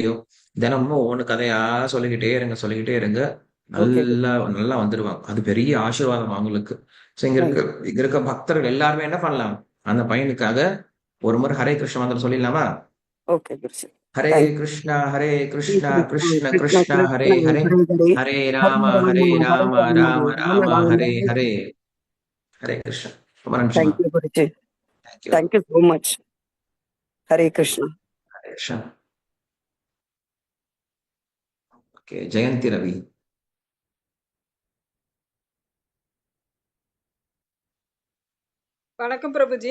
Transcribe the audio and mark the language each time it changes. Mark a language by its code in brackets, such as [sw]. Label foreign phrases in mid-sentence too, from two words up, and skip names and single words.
[ta] கிருஷ்ணலீலையோ தினமும் ஒவ்வொன்று கதையா சொல்லிக்கிட்டே இருங்க. ஓகே. நல்லா நல்லா வந்துருவாங்க. அது பெரிய ஆசீர்வாதம் அவங்களுக்கு. சோ தேங்க்யூ. இங்க இருக்க பக்தர்கள் எல்லாருமே என்ன பண்ணலாம், அந்த பையனுக்காக ஒரு முறை ஹரே கிருஷ்ண மந்திரம் சொல்லிடலாமா? ஓகே குருஜி. ஹரே தேங்க்யூ. கிருஷ்ணா ஹரே ஹரே கிருஷ்ணா கிருஷ்ணா கிருஷ்ண கிருஷ்ணா கிருஷ்ணா ஹரே கிருஷ்ணா ஹரே, ஹரே ஹரே ஹரே ஹரே ராம ராம ஹரே ஹரே ராம ராம ராம ராம ராம ராம ஹரே ஹரே. ஹரே. ஹரே கிருஷ்ணா. ரொம்ப நன்றிமா. தேங்க்யூ குருஜி. தேங்க்யூ. [en] thank you so much. [ta] ஹரே கிருஷ்ணா. ஹரே கிருஷ்ணா. ஓகே, ஜெயந்தி ரவி. வணக்கம் பிரபுஜி.